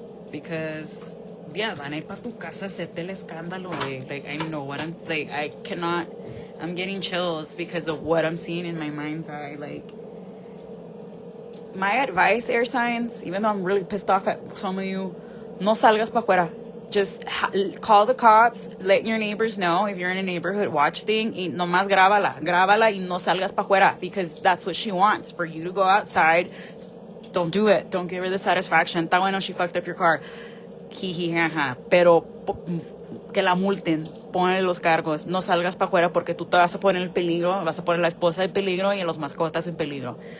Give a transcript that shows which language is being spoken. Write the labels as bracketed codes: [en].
[en] Because, yeah, [es] van a ir pa tu casa a hacerte el escándalo, güey. [en] Like, I know what I'm, like, I'm getting chills because of what I'm seeing in my mind's eye. Like, my advice, air signs, even though I'm really pissed off at some of you, [es] no salgas pa afuera. [en] Just call the cops, let your neighbors know if you're in a neighborhood watch thing, [es] y nomás grábala y no salgas pa afuera, [en] because that's what she wants, for you to go outside. Don't do it. Don't give her the satisfaction. [es] Está bueno, [en] she fucked up your car. Jiji, jaja. [es] Pero que la multen, ponle los cargos, no salgas pa afuera porque tú te vas a poner en peligro, vas a poner la esposa en peligro y los mascotas en peligro.